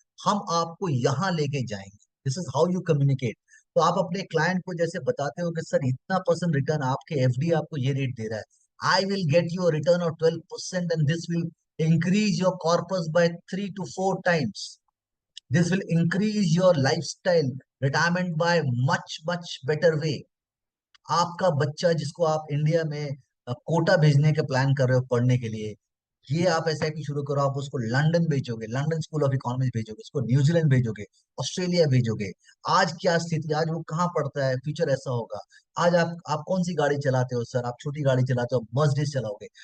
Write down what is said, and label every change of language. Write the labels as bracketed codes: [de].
[hi] हम आपको यहाँ लेके जाएंगे। [en] This is how you communicate. [hi] तो आप अपने क्लाइंट को जैसे बताते हो कि सर इतना परसेंट रिटर्न, आपके एफडी आपको ये रेट दे रहा है, [en] I will get your return of 12% and this will increase your corpus by 3 to 4 times. This will increase your lifestyle retirement by much better way. [hi] आपका बच्चा जिसको आप इंडिया में कोटा भेजने का प्लान कर रहे हो पढ़ने के लिए, ये आप एसआईपी शुरू करो, आप उसको लंदन भेजोगे, लंदन स्कूल ऑफ इकोनॉमिक्स भेजोगे, उसको न्यूजीलैंड भेजोगे, ऑस्ट्रेलिया भेजोगे। आज क्या स्थिति, आज वो कहाँ पढ़ता है, फ्यूचर ऐसा होगा। आज आप कौन सी गाड़ी चलाते हो सर, आप छोटी गाड़ी चलाते हो, मर्सिडीज चलाओगे।